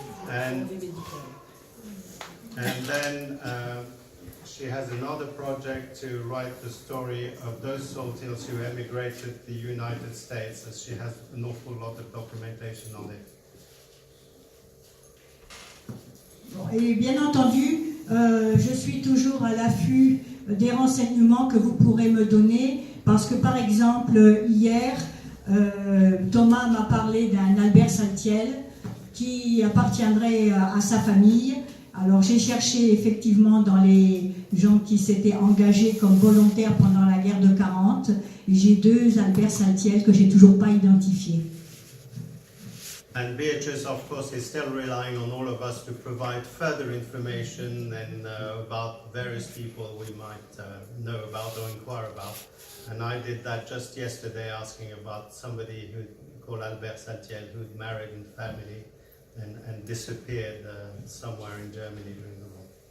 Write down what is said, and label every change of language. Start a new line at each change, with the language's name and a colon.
English: And then she has another project to write the story of those saltires who emigrated to the United States, as she has an awful lot of documentation on it.
French: Et bien entendu, je suis toujours à l'affût des renseignements que vous pourrez me donner, parce que par exemple, hier, Thomas m'a parlé d'un Albert Saltiel qui appartiendrait à sa famille. Alors j'ai cherché effectivement dans les gens qui s'étaient engagés comme volontaires pendant la guerre de 40, et j'ai 2 Albert Saltiel que j'ai toujours pas identifiés.
English: And Beatrice, of course, is still relying on all of us to provide further information and about various people we might know about or inquire about. And I did that just yesterday, asking about somebody who called Albert Saltiel, who'd married in family and disappeared somewhere in Germany during the war.